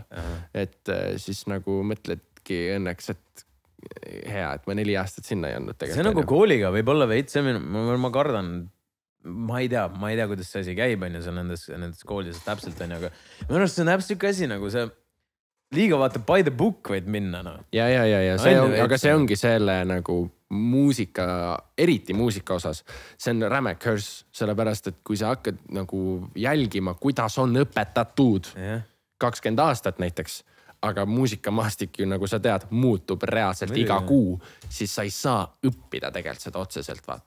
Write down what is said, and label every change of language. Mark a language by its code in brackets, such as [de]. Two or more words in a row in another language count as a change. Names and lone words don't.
[et] Et siis nagu mõtledki õnneks, et hea, et ma 4 aastat sinna ei andnud tegelikult. See nagu kooliga võib olla veits, ma kardan, ma ei tea, kuidas see asi käib, on ju, seal nendes koolides täpselt on ju, aga minu arust see on täpselt siuke asi nagu see liiga vaata [en] by the book [et] võid minna. No. Ja. Aga see ongi selle nagu muusika, eriti muusika osas. See on räme curse, sellepärast, et kui sa hakkad nagu jälgima, kuidas on õpetatud 20 aastat näiteks, aga muusikamaastik ju nagu sa tead, muutub reaalselt iga kuu, siis sa ei saa õppida tegelikult seda otseselt vaata.